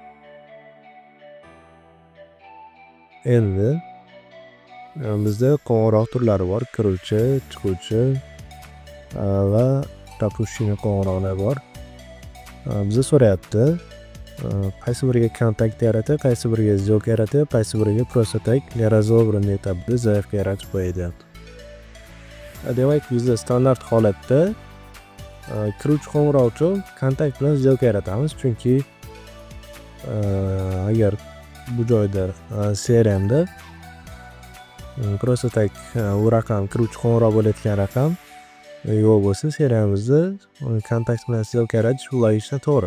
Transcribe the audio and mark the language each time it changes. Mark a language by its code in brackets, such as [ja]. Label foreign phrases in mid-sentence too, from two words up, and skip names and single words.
[uz] Endi bizda qo'ng'iroq turlari bor: kiruvchi, chiquvchi va пропущенный qo'ng'iroqlar bor. Bizni so'rayapti, qaysi biriga kontakt yaratib, qaysi biriga сделка yaratib, qaysi biriga [ru] просто так неразобранный [uz] etapti, zaifga yaratib qo'yadi. Demak, bizda standart holatda kiruvchi qo'ng'iroq uchun kontakt bilan сделка yaratamiz, chunki agar bu joyda CRMda [ru] просто так [uz] u raqam kiruvchi qo'ng'iroq bo'layotgan raqam yo'q bo'lsa, CRMimizda kontakt bilan сделка yaratish logika to'g'ri.